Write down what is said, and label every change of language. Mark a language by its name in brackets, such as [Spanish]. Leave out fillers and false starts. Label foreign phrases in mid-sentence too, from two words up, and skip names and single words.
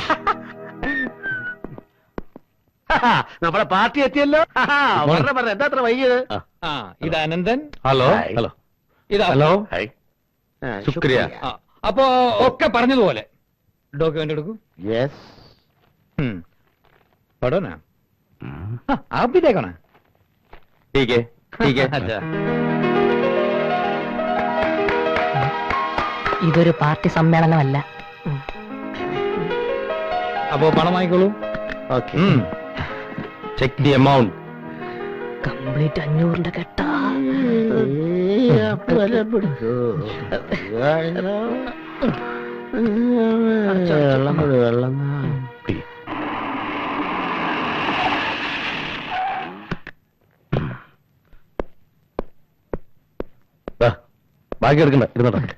[Malayalam] നമ്മളെ പാർട്ടി എത്തിയല്ലോ. എന്താ അത്ര വൈകിയത്? ഇത് അനന്തൻ. ഹലോ. ഹലോ. ഇത് ഹലോ. ഹായ്. ശുക്രിയ. അപ്പോ ഒക്കെ പറഞ്ഞതുപോലെ ഡോക്യുമെന്റ് എടുക്കൂ. യെസ്. [Hindi] पढ़ो ना। आप भी देखो ना। ठीक है, ठीक है. अच्छा. [Malayalam] ഇതൊരു പാർട്ടി സമ്മേളനമല്ല. അപ്പോ പണം വാങ്ങിക്കോളൂ. [English] okay. check the amount. [Malayalam] കംപ്ലീറ്റ് 500-ന്റെ കെട്ടാ. വെള്ളം ബാക്കി എടുക്കണ്ട, ഇരുന്നോട്ടെ.